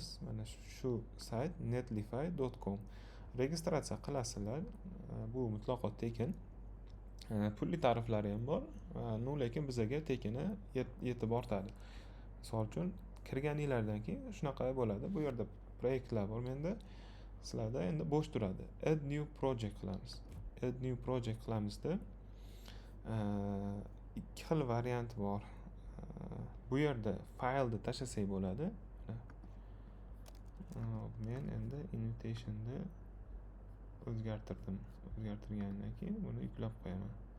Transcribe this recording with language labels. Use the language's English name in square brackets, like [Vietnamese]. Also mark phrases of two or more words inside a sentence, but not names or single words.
[Uzbek] Mana shu sayt netlify.com. Registratsiya qilasizlar. Bu mutlaqo tekin. Pulli tariflari ham bor. Lekin bizga tekini yetib ortadi. Misol uchun kirganinglardan keyin shunaqa bo'ladi. Bu yerda proyektlar bor menda. Sizlarda endi bo'sh turadi. [English] Add new project [Uzbek] qilamiz. [English] Add new project [Uzbek] qilamizda ikki xil variant bor. Bu yerda faylni tashlasak bo'ladi. Men endi invitation'da o'zgartirdim. O'zgartirgandan keyin buni yuklab qo'yaman.